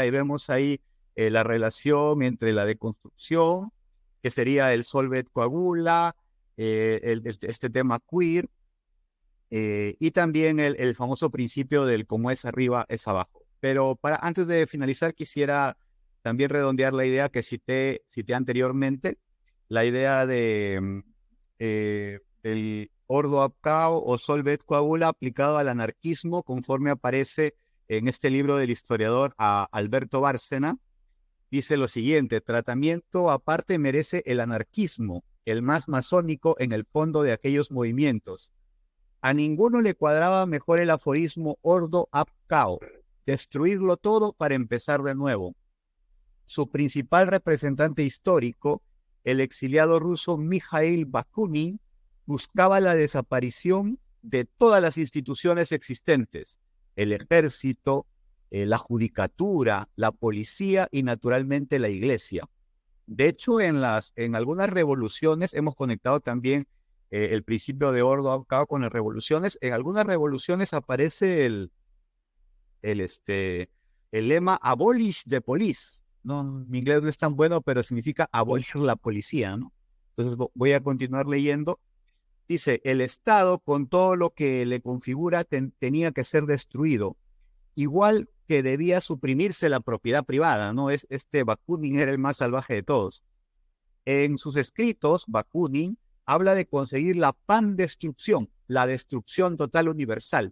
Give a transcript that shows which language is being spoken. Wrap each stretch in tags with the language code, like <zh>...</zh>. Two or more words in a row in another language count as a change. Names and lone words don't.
<es>Y vemos ahí la relación entre la deconstrucción, que sería el</es> <la>solvet coagula,</la> <es>este tema queer, y también el famoso principio del como es arriba, es abajo. Pero antes de finalizar, quisiera también redondear la idea que cité anteriormente, la idea del</es> <la>ordo ab cao</la> <es>o</es> <la>solvet coagula</la> <es>aplicado al anarquismo, conforme aparece en este libro del historiador Alberto Bárcena. Dice lo siguiente: tratamiento aparte merece el anarquismo, el más masónico en el fondo de aquellos movimientos. A ninguno le cuadraba mejor el aforismo</es> <la>ordo ab cao,</la> <es>destruirlo todo para empezar de nuevo. su principal representante histórico, el exiliado ruso Mikhail Bakunin, buscaba la desaparición de todas las instituciones existentes, el ejército, la judicatura, la policía y naturalmente la iglesia. De hecho, en algunas revoluciones hemos conectado también el principio de orden con las revoluciones. En algunas revoluciones aparece el lema</es> <en>abolish the police.</en> <es>No, mi inglés no es tan bueno, pero significa abolir la policía, ¿no? Entonces voy a continuar leyendo. Dice, el Estado con todo lo que le configura tenía que ser destruido, igual que debía suprimirse la propiedad privada, ¿no? Bakunin era el más salvaje de todos. En sus escritos, Bakunin habla de conseguir la pandestrucción, la destrucción total universal.</es>